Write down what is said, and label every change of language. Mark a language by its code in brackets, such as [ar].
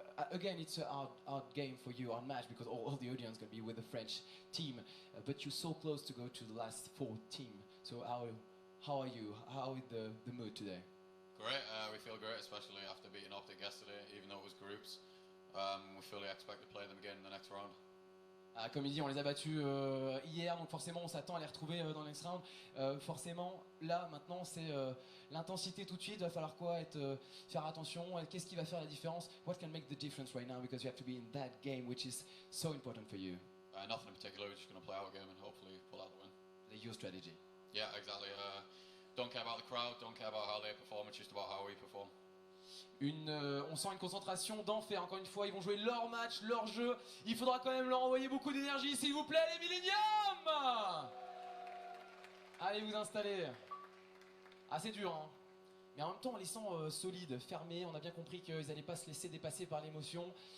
[en] Again, it's a hard game for you, hard match, because all the audience going to be with the French team, but you're so close to go to the last 4 team. So how are you? How is the mood today? Great, we feel great, especially after beating Optic yesterday, even though it was groups. We fully expect to play them again in the next round. [fr] Comme il dit, on les a battus hier, donc forcément on s'attend à les retrouver dans le [en] next round. [fr] Forcément, là, maintenant, c'est l'intensité tout de suite. Il va falloir quoi? Faire attention. Qu'est-ce qui va faire la différence? [en] What can make the difference right now? Because you have to be in that game, which is so important for you. Nothing in particular, we're just going to play our game and hopefully pull out the win. Your strategy. Yeah, exactly. Don't care about the crowd, don't care about how they perform, it's just about how we perform. [fr] On sent une concentration d'enfer, encore une fois, ils vont jouer leur match, leur jeu. Il faudra quand même leur envoyer beaucoup d'énergie, s'il vous plaît, les Millennium. Allez vous installer. Ah, c'est dur, hein. Mais en même temps, on les sent solides, fermés. On a bien compris qu'ils n'allaient pas se laisser dépasser par l'émotion.